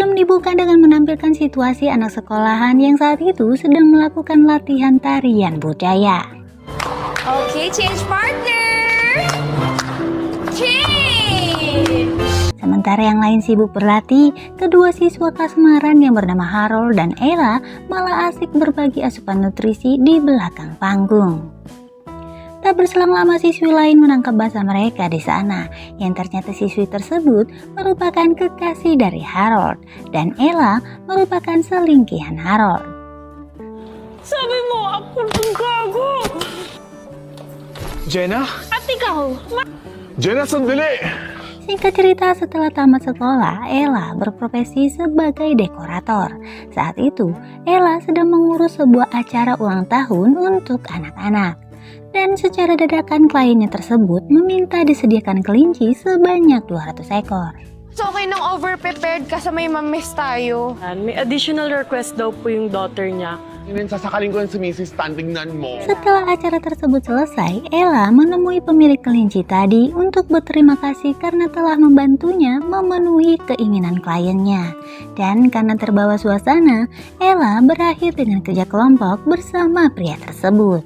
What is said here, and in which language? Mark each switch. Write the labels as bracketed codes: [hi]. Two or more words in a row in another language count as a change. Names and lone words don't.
[id] Bukan dengan menampilkan situasi anak sekolahan yang saat itu sedang melakukan latihan tarian budaya. [en] Oke, change partner. Change. [id] Sementara yang lain sibuk berlatih, kedua siswa kasmaran yang bernama Harold dan Ella malah asik berbagi asupan nutrisi di belakang panggung. Tak berselang lama siswi lain menangkap basah mereka di sana, yang ternyata siswi tersebut merupakan kekasih dari Harold dan Ella merupakan selingkihan Harold. [tl] Sabi mo, ako ng gago. Jenna? At ikaw, Jenna, sandali! [id] Singkat cerita, setelah tamat sekolah, Ella berprofesi sebagai dekorator. Saat itu, Ella sedang mengurus sebuah acara ulang tahun untuk anak-anak. Dan secara dadakan kliennya tersebut meminta disediakan kelinci sebanyak 200 ekor. [tl] so okay nang over-prepared ka sa may mamiss tayo. May [en] additional request [tl] daw po yung daughter niya. Yun, sasakalin ko yan si Mrs. Tantingnan mo. [id] Setelah acara tersebut selesai, Ella menemui pemilik kelinci tadi untuk berterima kasih karena telah membantunya memenuhi keinginan kliennya. Dan karena terbawa suasana, Ella berakhir dengan kerja kelompok bersama pria tersebut.